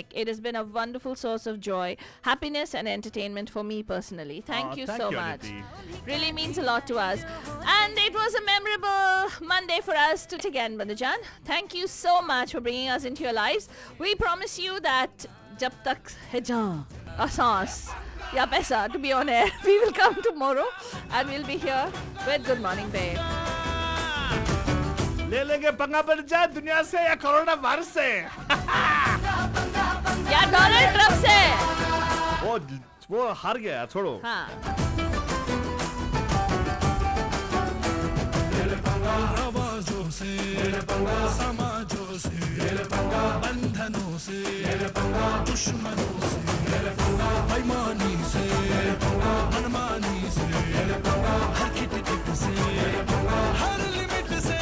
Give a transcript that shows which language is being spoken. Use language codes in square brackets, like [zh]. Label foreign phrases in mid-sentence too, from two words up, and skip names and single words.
[en] It has been a wonderful source of joy, happiness and entertainment for me personally. Thank you so much. Aditi. Really means a lot to us. And it was a memorable Monday for us to again, Bandhujan. Thank you so much for bringing us into your lives. We promise you that [hi] जब तक है जान, [en] asans, ya paisa to be on air, we will come tomorrow and we'll be here with Good Morning Babe. [hi] ले लेंगे पंगा बढ़ जाए दुनिया से या कोरोना वायरस से. या डोनाल्ड ट्रम्प से. वो हार गया, छोड़ो. हाँ. आवाजों से, समाजों से, बंधनों से, दुश्मनों से, बेईमानी से, मनमानी से, हर खिटखिट से, हर लिमिट से.